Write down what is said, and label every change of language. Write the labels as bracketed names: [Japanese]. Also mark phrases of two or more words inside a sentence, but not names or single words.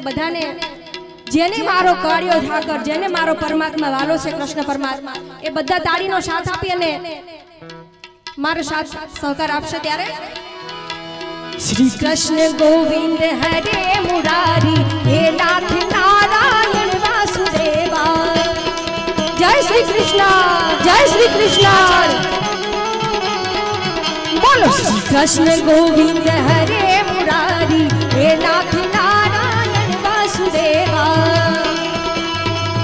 [Gujarati] બધાને જેને મારો કાળિયો ઠાકર જેને મારો પરમાત્મા વાલો છે કૃષ્ણ પરમાત્મા એ બધા તાળીનો સાથ આપી અને મારો સાથ સહકાર આપશે ત્યારે શ્રી કૃષ્ણ ગોવિંદ હરે મુરારી હે નાથ નારાયણ વાસુદેવા [Hindi] जय श्री कृष्ण बोलो [Gujarati] श्री कृष्ण गोविंद हरे मुरारी हे नाथ नारायण वासुदेवा